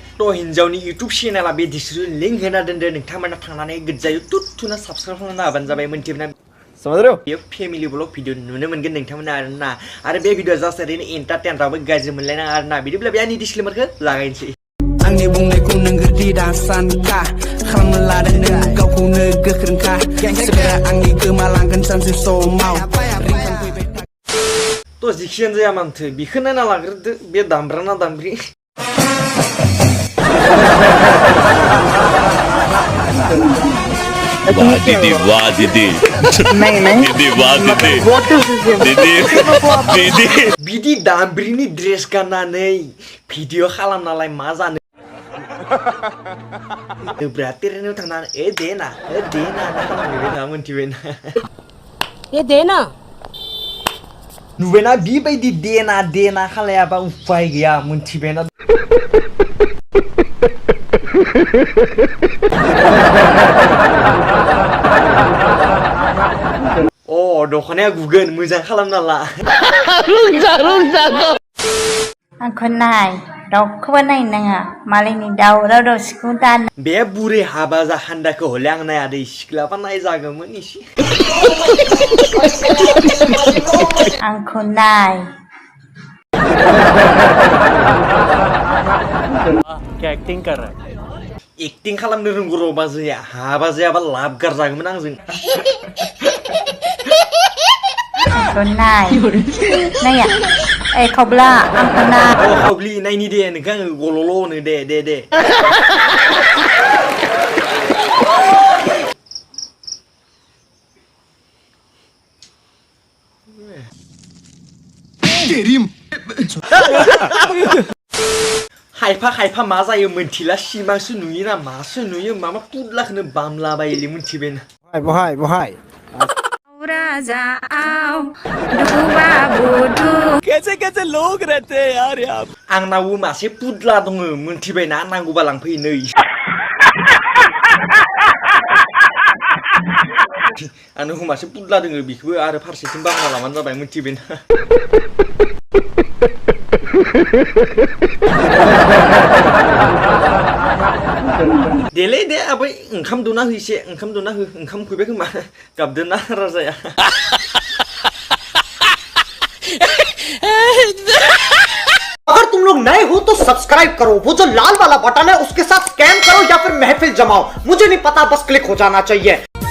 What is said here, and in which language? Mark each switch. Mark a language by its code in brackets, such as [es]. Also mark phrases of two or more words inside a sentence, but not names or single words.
[brx] भक्त हिन्जावनि इउटुब चेनेला बे डिस्क्रिप्शन लिंक होना दोनदो नोंथांमोना थांनानै गोज्जायै थुना साबस्क्राइब खालामना होबानो जाबाय मोनथिबाय [hi] समझ रहे हो ये [en] family blog video [brx] नुनो मोनगोन नोंथांमोना आरोना आरो बे भिडिअ जास्ट ओरैनो एन्टारटेन रावबो गाज्रि मोनलायनाङा आरोना बिदिब्ला बे आंनि डिस्क्लेमारखौ लागायनोसै आंनि बुंनायखौ नों गोदै दासानखा खालामनो लादों नों गावखौनो गोख्रोंखा सोरबा आंनि गोमालांगोन सानसे समाव तो जिखियानो जाया मानथो बिखौ नायना लाग्रोदो बे दामब्रा ना दामब्रि [hi] वाह दीदी वाह दीदी दीदी वाह दीदी दीदी [brx] बिदि दामब्रिनि ड्रेस गाननानै भिडिअ खालामनालाय मा जानो ब्रातेरनो थांनानै देना खालामबाय मोनथिबायना [hi] ये देना [brx] नुबायना बिबायदि देना खालायाबा उपाय गैया मोनथिबायना अ दखनाया गुगोन मोजां खालामना ला आंखौ नाय रावखौबो नायनो नाङा मालायनि दावराव दावसिखौ दान बे बुरै हाबा जाखान्दाखौ हले आं नाया दै सिख्लाबा नायजागौमोन एसे आंखौ नाय [hi] क्या एक्टिंग कर रहा है [brx] एक्टिं खालामनो रोंगौ र' बाजैया हाबा जायाबा लाब गारजागौमोन आंजों आंखौ नाय नाया ओइ खावब्ला आंखौ नाय अ खावब्लि नायनि दे नोंखौ आङो गल'ल' होनो दे खायफा मा जायो मोनथिला सिमांसो नुयो ना मासो नुयो माबा पुदलाखौनो बामलाबायोलै मोनथिबायना बहाय [hi] कैसे लोग रहते हैं यार यहाँ [brx] आंनावबो मासे पुदला दङ मोनथिबायना नांगौबा लांफै नै आंनाव मासे पुदला दङ बेखौबो आरो फारसेथिं बामना लाबानो जाबाय मोनथिबायना देलै दे आबै ओंखाम दौना हो एसे ओंखाम दौना हो ओंखाम उखैबाय खोमा गाबदोना राजाया [hi] अगर तुम लोग नए हो तो सब्सक्राइब करो वो जो लाल वाला बटन है उसके साथ स्कैम करो या फिर महफिल जमाओ मुझे नहीं पता बस क्लिक हो जाना चाहिए